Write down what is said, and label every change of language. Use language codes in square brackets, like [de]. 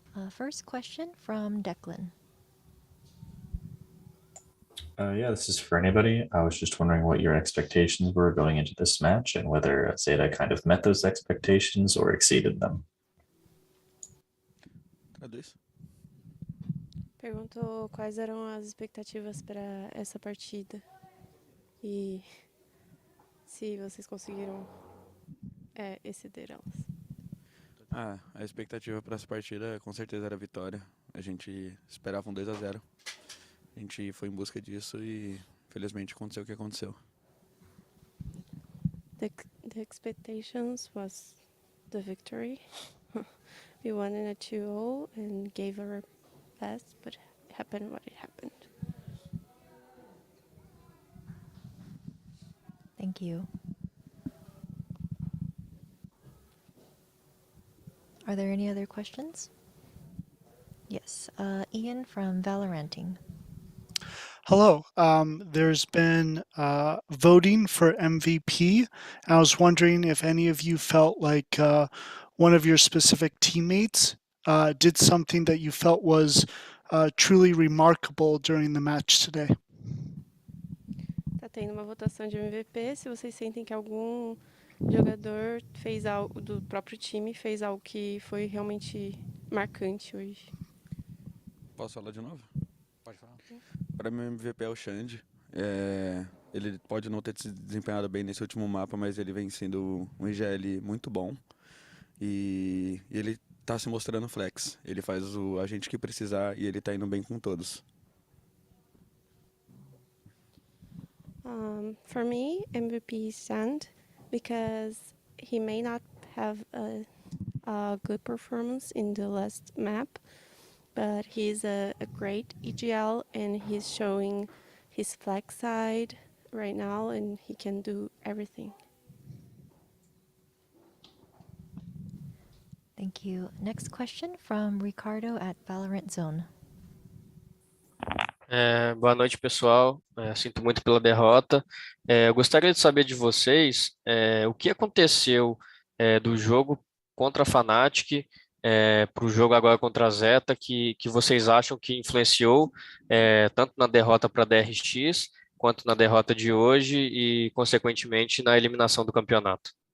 [en] First question from Declan. Yeah, this is for anybody. I was just wondering what your expectations were going into this match and whether ZETA kind of met those expectations or exceeded them. [pt] Traduz. Perguntou quais eram as expectativas para essa partida e se vocês conseguiram exceder elas. A expectativa para essa partida com certeza era a vitória. A gente esperava um 2-0. A gente foi em busca disso e felizmente aconteceu o que aconteceu. [en] The expectations was the victory. We won in a 2-0 and gave our best, but it happened what it happened. Thank you. Are there any other questions? Yes, Ian from Valoranting. Hello. There's been voting for MVP. I was wondering if any of you felt like one of your specific teammates did something that you felt was truly remarkable during the match today. [pt] Tá tendo uma votação de MVP. Se vocês sentem que algum jogador fez algo do próprio time, fez algo que foi realmente marcante hoje. Posso falar de novo? Pode falar. Para mim, o MVP é o Xande. Ele pode não ter se desempenhado bem nesse último mapa, mas ele vem sendo um IGL muito bom. E ele tá se mostrando flex. Ele faz a gente que precisar e ele tá indo bem com todos. [en] For me, MVP is Sand because he may not have a good performance in the last map, but he's a great EGL and he's showing his flex side right now and he can do everything. Thank you. Next question from Ricardo at Valorant Zone. [pt] Boa noite, pessoal. Sinto muito pela derrota. Eu gostaria de saber de vocês o que aconteceu do jogo contra a Fnatic para o jogo agora contra a ZETA que vocês acham que influenciou tanto na derrota para a DRX quanto na derrota de hoje e, consequentemente, na eliminação do campeonato.